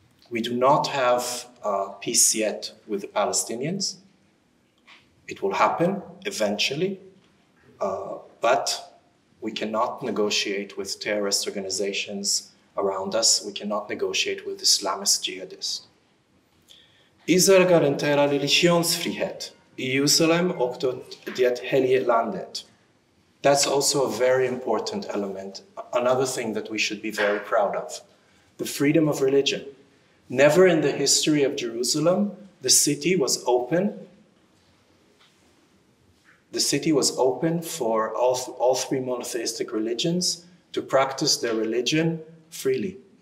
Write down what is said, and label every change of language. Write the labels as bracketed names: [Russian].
[English] We do not have peace yet with the Palestinians. It will happen eventually, but we cannot negotiate with terrorist organizations around us. We cannot negotiate with Islamist jihadists. [Swedish] Israel garanterar religionsfrihet i Jerusalem och det helige landet. [English] That's also a very important element, another thing that we should be very proud of. The freedom of religion. Never in the history of Jerusalem, the city was open the city was open for all three monotheistic religions to practice their religion freely.